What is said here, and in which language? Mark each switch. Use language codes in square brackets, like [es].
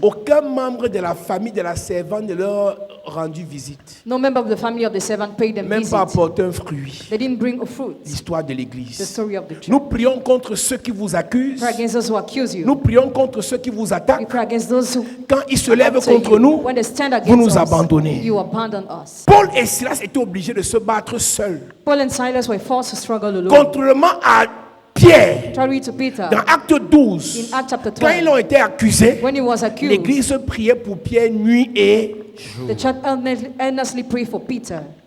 [fr] aucun membre de la famille de la servante ne leur a rendu visite. [en] No member of the family of the servant paid them [fr] même [en] visit. [fr] Pas apporté un fruit. [en] They didn't bring a fruit. [fr] L'histoire de l'église. [en] The story of the church. [fr] Nous prions contre ceux qui vous accusent. [en] Pray against those who accuse you. [fr] Nous prions contre ceux qui vous attaquent. [en] We pray against those who [fr] quand ils se lèvent contre nous, [en] when they stand against [fr] vous nous [en] us, [fr] abandonnez. [en] You abandon us. [fr] Paul et Silas étaient obligés de se battre seuls. [en] Paul and Silas were forced to struggle alone. [fr] Contrairement à Pierre, [en] Peter, [fr] dans Acte 12, [en] in Acts chapter 12, [fr] quand ils ont été accusés, [en] when he was accused, [fr] l'église priait pour Pierre nuit et jour. [en] The church earnestly prayed for Peter.